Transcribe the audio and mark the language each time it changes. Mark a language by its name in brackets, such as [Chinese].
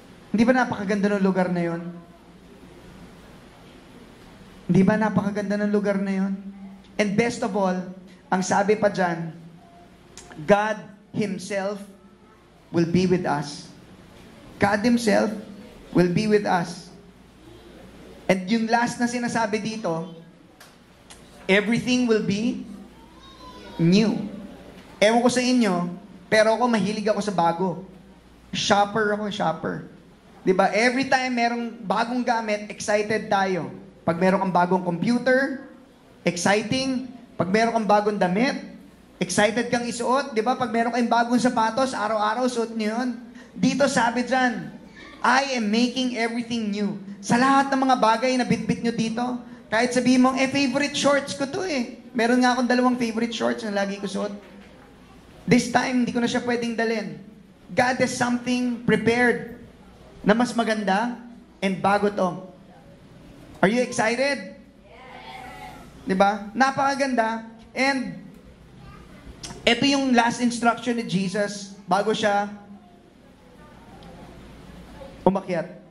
[Filipino] Hindi ba napakaganda ng lugar na yon? Hindi ba napakaganda ng lugar na yon? [English] And best of all, [Filipino] ang sabi pa dyan, [English] God Himself will be with us. God Himself will be with us. And yung last [Filipino] na sinasabi dito, [English] everything will be new. [Filipino] Ewan ko sa inyo, pero ako mahilig ako sa bago. Shopper ako, shopper. Diba? [English] Every time [Filipino] merong bagong gamit, excited tayo. Pag meron kang bagong computer, exciting. Pag meron kang bagong damit, excited kang isuot. Diba? Pag meron kang bagong sapatos, araw-araw suot niyo yun. Dito sabi dyan, [English] I am making everything new. [Filipino] Sa lahat ng mga bagay na bitbit nyo dito, kahit sabihin mong, favorite shorts ko to eh. Meron nga akong 2 favorite shorts na lagi ko suot. [English] This time, [Filipino] hindi ko na siya pwedeng dalhin. [English] God has something prepared [Filipino] na mas maganda [English] and bago to. Are you excited? Yes. [Filipino] Diba? Napakaganda. And ito yung [English] last instruction [Filipino] ni Jesus bago siya umakyat.